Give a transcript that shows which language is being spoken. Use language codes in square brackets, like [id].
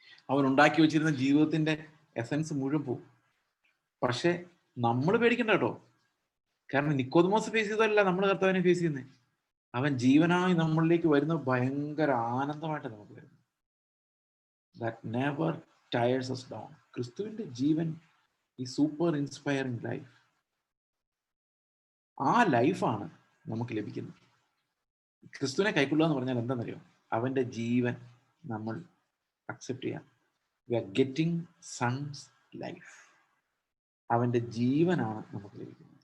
[ml] അവൻ ഉണ്ടാക്കി വെച്ചിരുന്ന ജീവിതത്തിന്റെ എസൻസ് മുഴുവൻ പോവും. പക്ഷെ നമ്മൾ പേടിക്കണ്ട കേട്ടോ. കാരണം നിക്കോദെമോസ് ഫേസ് ചെയ്തതല്ല നമ്മൾ കർത്താവിനെ ഫേസ് ചെയ്യുന്നത്. അവൻ ജീവനായി നമ്മളിലേക്ക് വരുന്ന ഭയങ്കര ആനന്ദമായിട്ട് നമുക്ക് വരുന്നു. [en] That never tires us down. [ml] ക്രിസ്തുവിന്റെ ജീവൻ ഈ സൂപ്പർ ഇൻസ്പയറിംഗ് ലൈഫ്, ആ ലൈഫാണ് നമുക്ക് ലഭിക്കുന്നത്. ക്രിസ്തുവിനെ കൈക്കൊള്ളുക എന്ന് പറഞ്ഞാൽ എന്താണെന്നറിയോ? അവന്റെ ജീവൻ നമ്മൾ അക്സെപ്റ്റ് ചെയ്യാം. [en] We are getting sons life. [ml] അവന്റെ ജീവനാണ് നമുക്ക് ലഭിക്കുന്നത്.